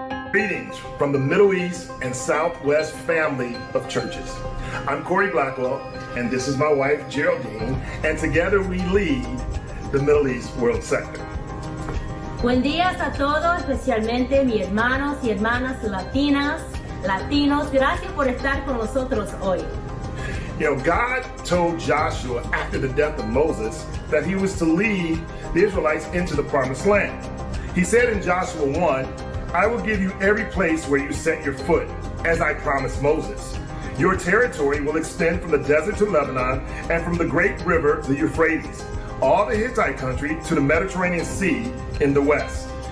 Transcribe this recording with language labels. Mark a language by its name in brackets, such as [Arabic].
[English] Greetings from the Middle East and Southwest family of churches. I'm Corey Blackwell, and this is my wife, Geraldine, and together we lead the Middle East World Sector. [Spanish] Buen días a todos, especialmente mis hermanos y hermanas latinos. Gracias por estar con nosotros hoy. [English] You know, God told Joshua after the death of Moses that he was to lead the Israelites into the promised land. He said in Joshua 1, I will give you every place where you set your foot, as I promised Moses. Your territory will extend from the desert to Lebanon and from the great river, the Euphrates, all the Hittite country to the Mediterranean Sea in the west.